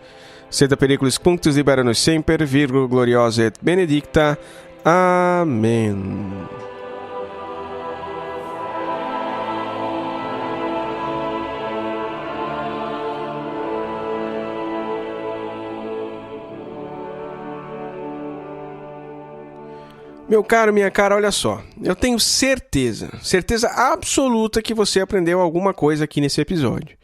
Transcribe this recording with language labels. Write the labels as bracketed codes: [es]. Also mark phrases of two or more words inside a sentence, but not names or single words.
[la] Sed a periculis punctus libera nos semper, Virgo gloriosa et benedicta. [pt] Amém. Meu caro, minha cara, olha só, eu tenho certeza absoluta que você aprendeu alguma coisa aqui nesse episódio.